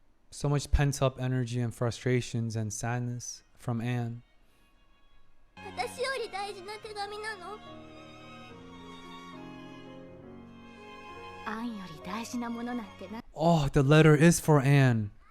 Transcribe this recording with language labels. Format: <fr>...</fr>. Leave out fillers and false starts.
<en>So much pent up energy and frustrations and sadness from Anne.</en> <ja>私より大事な手紙なの？アンより大事なものなんてな。</ja> <en>Oh, the letter is for Anne.</en>